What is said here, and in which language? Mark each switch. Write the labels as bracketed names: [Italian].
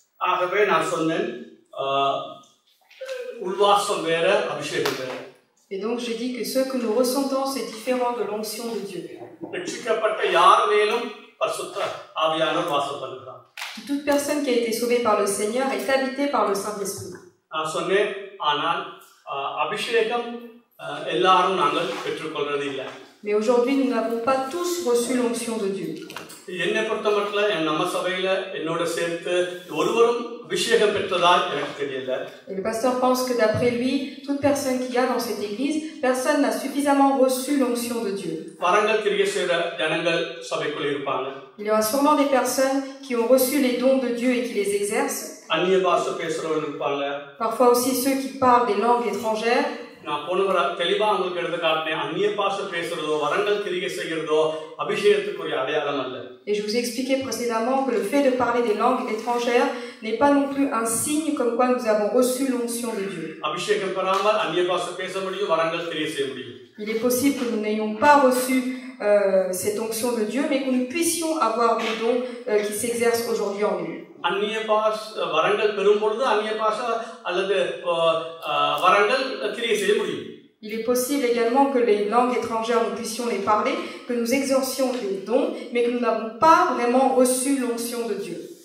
[Tamil] ஆகவே நான் சொன்னேன் உள்வாசம் வேற அபிஷேகம் வேற. [French] Et donc j'ai dit que ce que nous ressentons c'est différent de l'onction de Dieu. [Tamil] ரட்சிக்கப்பட்ட யார் மேலும் பரிசுத்த ஆவியானவர் வாசம் பண்ணுகிறார். [French] Toute personne qui a été sauvée par le Seigneur est habitée par le Saint-Esprit. [Tamil] நான் சொன்னேன் ஆனால் அபிஷேகம் எல்லாரும் நாங்கள் பெற்றுக்கொள்றது இல்லை. [French] Mais aujourd'hui nous n'avons pas tous reçu l'onction de Dieu. [Tamil] என்னை பொறுத்தமட்டில் நம்ம சபையில என்னோட சேர்த்து ஒருவரும் அபிஷேகம் பெற்றதாய் எனக்கு தெரியல. [French] Et le pasteur pense que d'après lui, toute personne qui a dans cette église, personne n'a suffisamment reçu l'onction de Dieu. [Tamil] வரங்கள் கிரியை செய்கிற ஜனங்கள் சபைக்குள்ள இருப்பாங்க. [French] Il y aura sûrement des personnes qui ont reçu les dons de Dieu et qui les exercent. [Tamil] அந்நிய பாஷை பேசுறவங்க இருப்பாங்க. [French] Parfois aussi ceux qui parlent des langues étrangères. [Tamil] நான் போனவர தெளிவா உங்களுக்கு எடுத்து காட்டினேன். அந்நிய பாஷை பேசுறதோ வரங்கள் கிரியை செய்கிறதோ அபிஷேகத்துக்குரிய அடையாளம் அல்ல. [French] Et je vous ai expliqué précédemment que le fait de parler des langues étrangères n'est pas non plus un signe comme quoi nous avons reçu l'onction de Dieu. [Tamil] அபிஷேகம் பெறாமல் அந்நிய பாஷை பேச முடியும், வரங்கள் கிரியை செய்ய முடியும். [French] Il est possible que nous n'ayons pas reçu cette onction de Dieu, mais que nous puissions avoir des dons qui s'exercent aujourd'hui en nous. [Tamil] அந்நிய பாஷ வரங்கள் பெறும் பொழுது அந்நிய பாஷை அல்லது வரங்கள் கிரியை செய்ய முடியும். [French] Il est possible également que les langues étrangères, nous puissions les parler, que nous exercions des dons, mais que nous n'avons pas vraiment reçu l'onction de Dieu.